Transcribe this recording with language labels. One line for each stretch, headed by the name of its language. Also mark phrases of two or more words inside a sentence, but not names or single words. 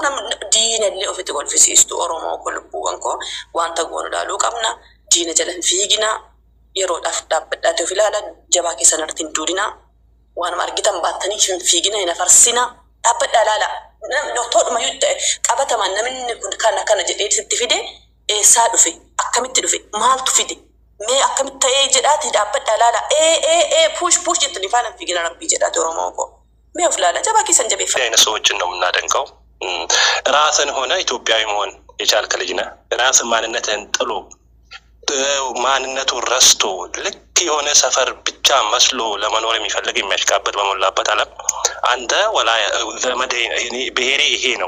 Oromo: namni diinallee ofitti kolfisiistu Oromoo koo lubbuuwwan koo wanta goonu laaluu qabna diina jala hin fiigina yeroodhaaf dhaabbadhaa ta'uuf ilaala jabaa keessan irratti hin duudina waan argitan baattanii hin fiigina hin afarsina dhaabbadhaa ilaala toodhuma qabataman namni kun kana jedhee sitti fide eessaa dhufe akkamitti dhufe maaltu fide mee akkamitti ta'ee jedhaati dhaabbadhaa ilaala push jettanii faana fiigina rabbii jedhaati Oromoo koo mee of ilaala jabaa keessan jabeeffadha
Amharic: አይነት ሰዎችን ነው የምናደንቀው ራስን ሆነ ኢትዮጵያዊ መሆን የቻልክ ልጅ ነህ ራስን ማንነትህን ጥሎ ማንነቱን ረስቶ ልክ የሆነ ሰፈር ብቻ መስሎ ለመኖር የሚፈልግ የሚያሽቃበት በሞላበት ዓለም አንተ ወላ ዘመዴ ብሔሬ ይሄ ነው